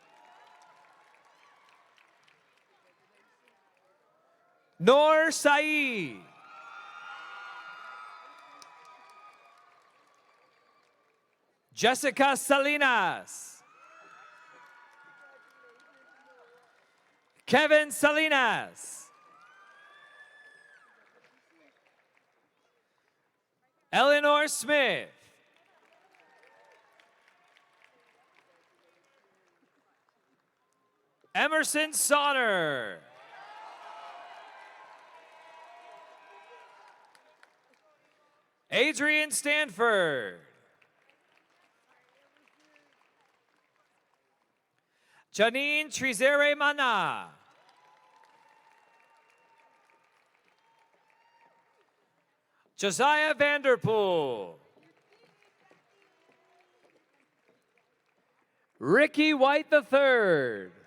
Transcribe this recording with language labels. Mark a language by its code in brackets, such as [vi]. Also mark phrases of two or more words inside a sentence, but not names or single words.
[en] Noor Saeed. Jessica Salinas. Kevin Salinas. Eleanor Smith. Emerson Sonner. Adrian Stanford. Janine Trizere Mana. Josiah Vanderpool. Ricky White III.